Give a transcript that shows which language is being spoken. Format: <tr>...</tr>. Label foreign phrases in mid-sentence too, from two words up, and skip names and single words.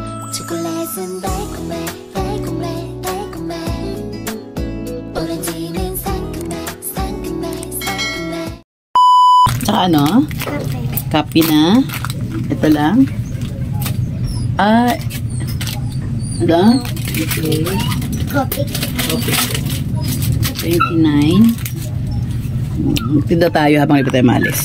<ko>초콜릿은 달콤해 달콤해 달콤해 오렌지는 상큼해 상큼해 상큼해.</ko> <tl>Tsaka ano? Kape na. Ito lang. Ah, ano? Okay. Coffee. Okay. 29. Tinda tayo habang hindi tayo maalis.</tl>